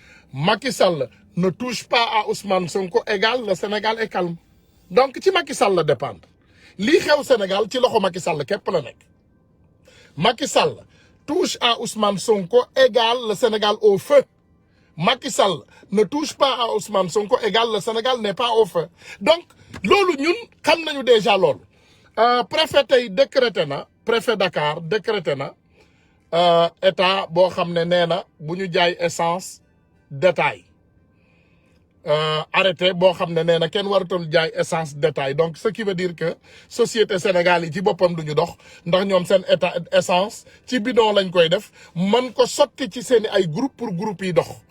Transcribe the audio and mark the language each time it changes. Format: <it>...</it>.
<fr>Macky Sall ne touche pas à Ousmane Sonko égale le Sénégal est calme.</fr> <wo>Donc ci Macky Sall la dépendre lii xew Sénégal ci loxo Macky Sall képp la nekk.</wo> <fr>Macky Sall touche à Ousmane Sonko égale le Sénégal au feu. Macky Sall ne touche pas à Ousmane Sonko égale le Sénégal n'est pas au feu.</fr> <wo>Donc loolu ñun xam nañu déjà loolu. Préfet tey décrété na préfet Dakar décrété na état boo xam ne nee na bu ñu jaay essence détail arrêté boo xam ne nee na kenn waratul jaay essence détail donc</wo> <fr>ce qui veut dire que</fr> <wo>société Sénégal yi ci boppam du ñu dox ndax ñoom seen état essence ci bidon lañ koy def mën ko sotti ci seen ay groupe pour groupe yi dox.</wo>